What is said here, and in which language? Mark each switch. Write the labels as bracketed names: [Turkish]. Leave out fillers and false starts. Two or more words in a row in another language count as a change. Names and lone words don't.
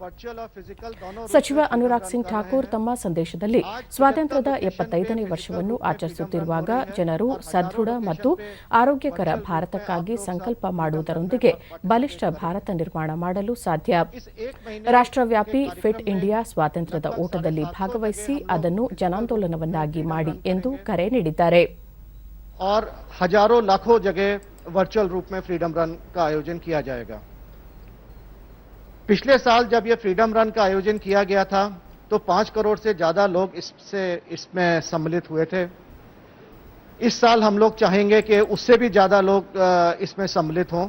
[Kannada] ಸಚಿವ ಅನುರಾಗ್ ಸಿಂಗ್ ಠಾಕೂರ್ ತಮ್ಮ ಸಂದೇಶದಲ್ಲಿ ಸ್ವಾತಂತ್ರ್ಯದ 75ನೇ ವರ್ಷವನ್ನು ಆಚರಿಸುತ್ತಿರುವಾಗ ಜನರು ಸದೃಢ ಮತ್ತು ಆರೋಗ್ಯಕರ ಭಾರತಕ್ಕಾಗಿ ಸಂಕಲ್ಪ ಮಾಡುವುದರೊಂದಿಗೆ ಬಲಿಷ್ಠ ಭಾರತ ನಿರ್ಮಾಣ ಮಾಡಲು ಸಾಧ್ಯ. ರಾಷ್ಟ್ರವ್ಯಾಪಿ ಫಿಟ್ ಇಂಡಿಯಾ ಸ್ವಾತಂತ್ರ್ಯದ ಓಟದಲ್ಲಿ ಭಾಗವಹಿಸಿ ಅದನ್ನು ಜನಾಂದೋಲನವನ್ನಾಗಿ ಮಾಡಿ ಎಂದು ಕರೆ ನೀಡಿದ್ದಾರೆ. [Hindi] और हजारों लाखों जगह वर्चुअल रूप में फ्रीडम रन का आयोजन किया जाएगा. पिछले साल जब यह फ्रीडम रन का आयोजन किया गया था तो 5 करोड़ से ज्यादा लोग इसमें सम्मिलित हुए थे. इस साल हम लोग चाहेंगे कि उससे भी ज्यादा लोग इसमें सम्मिलित हों.